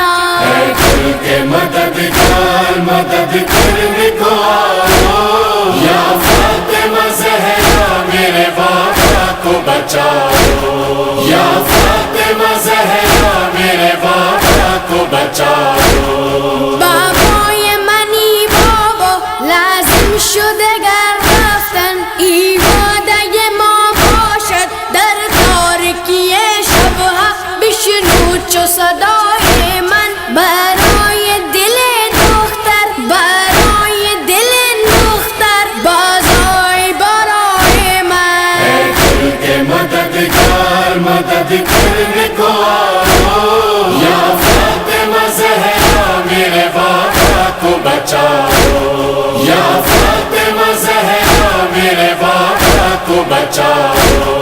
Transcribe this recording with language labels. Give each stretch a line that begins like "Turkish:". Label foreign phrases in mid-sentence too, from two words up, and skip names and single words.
Urdu: اے کل کے مددگار مدد کرنے کو آؤ، یا فاطمہ زہرا میرے بابا کو بچاؤ، یا فاطمہ زہرا میرے بابا کو بچاؤ۔
Persian: بابا یہ منی بابا، لازم شد اگر رفتن، ایوادہ ما باشد در تاریکی شبها، بشنو چو صدای من، برای دل دختر، برای دل دختر، بازای برای من۔
Urdu: اے کل کے مددگار مدد کرنے کو آؤ، یا فاطمہ زہرا میرے بابا کو بچاؤ، یا فاطمہ زہرا میرے بابا کو بچاؤ۔